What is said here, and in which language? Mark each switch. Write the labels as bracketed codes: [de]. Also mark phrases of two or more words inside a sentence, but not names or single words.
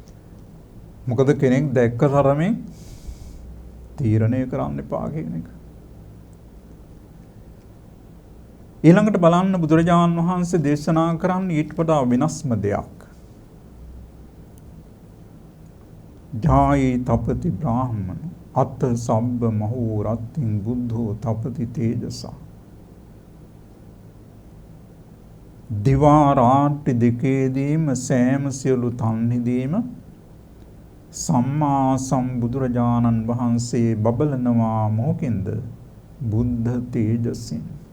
[si] මොකද කෙනෙක් දැක්ක තරමේ තීරණය කරන්න එපා කියන එක. ඊළඟට බලන්න බුදුරජාණන් වහන්සේ දේශනා කරන්නේ ඊට වඩා වෙනස්ම දෙයක්. [pi] ජායි තපති බ්‍රාහ්මණ අත්ථ සබ්බ මහෝ රත්තින් බුද්ධෝ තපති තේජසා. [si] දිවා රාත්‍රි දෙකේදීම සෑම සියලු තන්හිදීම සම්මා සම්බුදුරජාණන් වහන්සේ බබලනවා මොකෙන්ද? බුද්ධ තේජසින්.